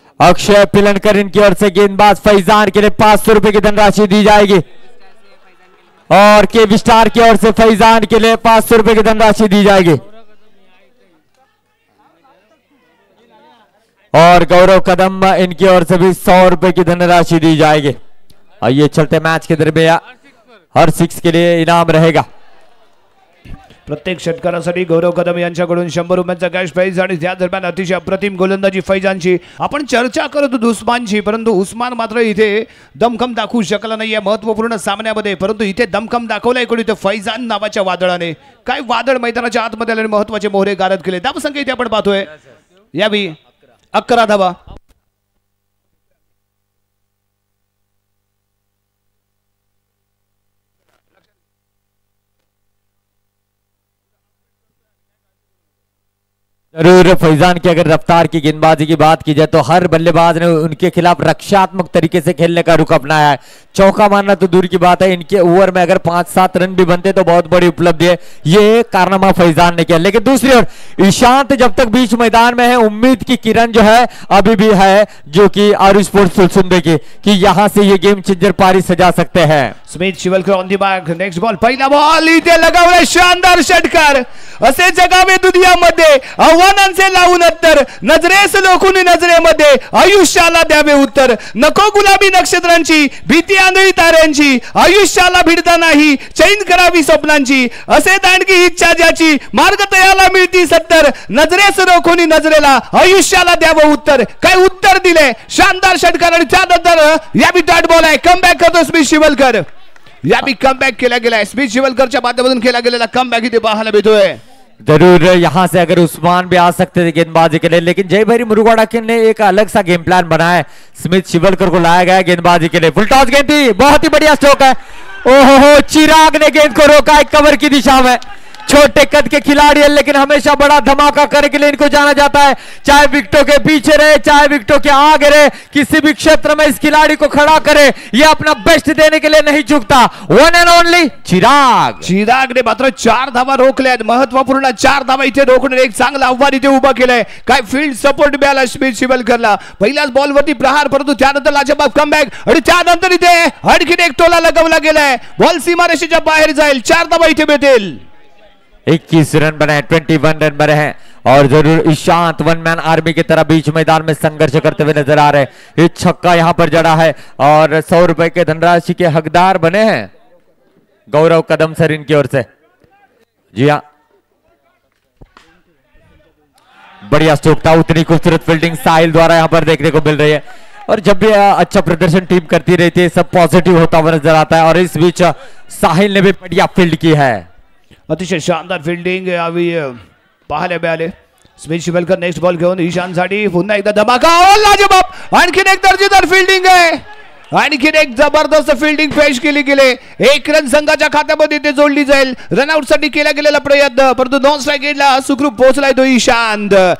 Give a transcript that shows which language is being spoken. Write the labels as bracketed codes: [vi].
[hi] अक्षय पिलनकर इनकी ओर से गेंदबाज फैजान के लिए 500 रुपए की धनराशि दी जाएगी और के विस्टार की ओर से फैजान के लिए 500 रुपए की धनराशि दी जाएगी और गौरव कदम इनकी ओर से भी 100 रुपए की धनराशि दी जाएगी। आइए चलते मैच के दरमियान हर 6 के लिए इनाम रहेगा। [mr] प्रत्येक षटकारासाठी गौरव कदम यांच्याकडून 100 रुपयांचा कॅश प्राइज आणि त्या दरम्यान अतिशय अप्रतिम गोलंदाजी फैजानची। आपण चर्चा करत होतो उस्मानची, परंतु उस्मान मात्र इथे दमखम दाखवू शकला नाहीये महत्त्वपूर्ण सामन्यामध्ये, परंतु इथे दमखम दाखवलाय कोणी तर फैजान नावाच्या वादळाने। काय वादळ मैदानाच्या आतमध्ये आले, महत्त्वाचे मोहरे गारद केले। धावसंख्या इथे आपण पाहतोय यावी 11 धावा। [hi] जरूर फैजान की अगर रफ्तार की गेंदबाजी की बात की जाए तो हर बल्लेबाज ने उनके खिलाफ रक्षात्मक तरीके से खेलने का रुख अपनाया है। चौका मारना तो दूर की बात है, इनके ओवर में अगर 5-7 रन भी बनते तो बहुत बड़ी उपलब्धि है। ये कारनामा फैजान ने किया। लेकिन दूसरी ओर ईशांत जब तक बीच मैदान में है, उम्मीद की किरण जो है अभी भी है, जो कि आरू स्पोर्ट्स सुलसुंदे की, कि यहां से ये गेम चेंजर पारी सजा सकते हैं। [mr] Smith Shivalkar [en] on the mark, next ball, [mr] पहिला बॉल इथे लगावला, शानदार षटकार। असे जगावे दुनियामध्ये आव्हानांचे लावून उत्तर, नजरेस लोखून नजरेमध्ये आयुष्याला द्यावे उत्तर। नको गुलाबी नक्षत्रांची, भीती आंधळी ताऱ्यांची, आयुष्याला भिडता नाही चैन करावी स्वप्नांची। असे दांडगी इच्छा ज्याची, मार्ग तयाला मिळती सत्तर, नजरेस रोखून नजरेला आयुष्याला द्यावं उत्तर। काय उत्तर दिले, शानदार षटकार आणि त्यानंतर यावी डॉट बॉल आहे। कमबॅक करतो स्मिथ शिवलकर, यावी कमबॅक केला गेला। स्मिथ शिवलकरच्या माध्यमातून केला गेलेला कमबॅक इथे पाहायला मिळतोय। [hi] जरूर यहां से अगर उस्मान भी आ सकते थे गेंदबाजी के लिए, लेकिन जय भैरी मुरुगाड़ा ने एक अलग सा गेम प्लान बनाया है। स्मिथ शिवलकर को लाया गया गेंदबाजी के लिए। फुल टॉस गेंद थी, बहुत ही बढ़िया स्ट्रोक है। ओहो चिराग ने गेंद को रोका है कवर की दिशा में। छोटे कद के खिलाड़ी है लेकिन हमेशा बड़ा धमाका करने के लिए इनको जाना जाता है। चाहे विकेटों के पीछे रहे, चाहे विकेटों के आगे रहे, किसी भी क्षेत्र में इस खिलाड़ी को खड़ा करे, ये अपना बेस्ट देने के लिए नहीं चूकता। [en] One and only Chirag. [mr] Chirag ने मात्र 4 धावा रोखल्यात, महत्त्वपूर्ण 4 धावा इथे रोखणे एक चांगलं आव्हान इथे उभं केलंय। काय फील्ड सपोर्ट मिळाला स्मिथ शिवलकरला। पहिल्याच बॉलवरती प्रहार, परंतु त्यानंतर लाजवाब कमबॅक आणि त्यानंतर इथे आणखीन एक टोला लगावला गेलाय। बॉल सीमारेषेच्या बाहेर जाईल, 4 धावा इथे मिळतील। [hi] 21 रन बने, 21 रन बने हैं। और जरूर ईशांत [en] one man army [hi] की तरह बीच मैदान में संघर्ष करते हुए नजर आ रहे हैं। ये छक्का यहां पर जड़ा है और 100 रुपए के धनराशि के हकदार बने हैं गौरव कदम सर इनकी ओर से। जी हाँ, बढ़िया स्ट्रोक था, उतनी खूबसूरत फील्डिंग साहिल द्वारा यहां पर देखने को मिल रही है। और जब भी अच्छा प्रदर्शन टीम करती रहती है सब पॉजिटिव होता हुआ नजर आता है। और इस बीच साहिल ने भी बढ़िया फील्ड की है, [mr] अतिशय शानदार फिल्डिंग यावी पाहायला मिळाले। स्मिथ शिवलकर नेक्स्ट बॉल घेऊन ईशानसाठी पुन्हा एकदा धमाका, लाजवाब आणखीन एक दर्जेदार फिल्डिंग आहे, आणखीन एक जबरदस्त फिल्डिंग पेश केली गेली। 1 रन संघाच्या खात्यामध्ये ते जोडली जाईल। रनआउट साठी केला गेलेला प्रयत्न परंतु नॉन स्ट्राइक गेटला सुखरूप पोहोचलाय तो ईशांत।